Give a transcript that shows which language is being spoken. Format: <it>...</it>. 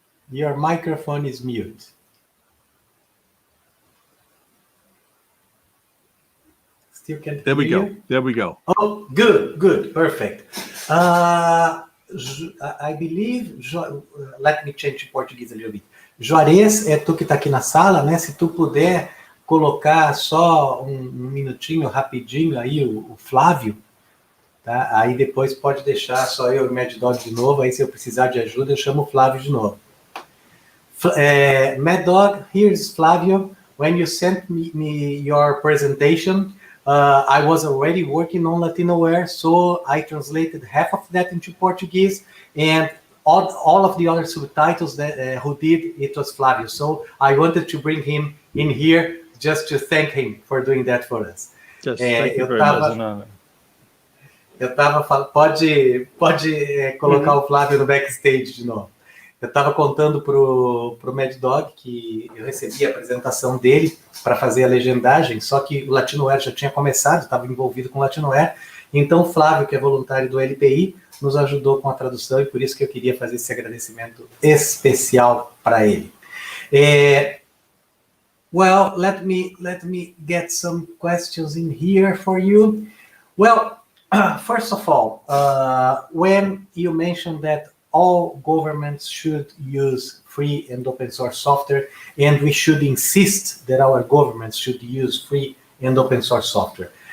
<en>Your microphone is mute. Still can't There we hear go. you? There we go. Oh, good, perfect. I believe, let me change to Portuguese a little bit.</en> <pt>Juarez, é tu que está aqui na sala, né? Se tu puder colocar só um minutinho, rapidinho, aí o Flávio, tá? Aí depois pode deixar só eu e o Maddog de novo, aí se eu precisar de ajuda eu chamo o Flávio de novo.</pt> <en>Maddog, here's Flávio. When you sent me your presentation, I was already working on Latinoware, so I translated half of that into Portuguese, and all of the other subtitles that who did it was Flávio. So I wanted to bring him in here just to thank him for doing that for us. Yes, thank you very much.</en> <pt>Eu tava falando, pode colocar o Flávio no backstage de novo. Eu estava contando pro Maddog que eu recebi a apresentação dele para fazer a legendagem, só que o Latinoware já tinha começado, estava envolvido com o Latinoware, então o Flávio, que é voluntário do LPI, nos ajudou com a tradução e por isso que eu queria fazer esse agradecimento especial para ele.</pt> <en>Well, let me get some questions in here for you. Well, first of all, when you mentioned that all governments should use free and open source software, and we should insist that our governments should use free and open source software.</en>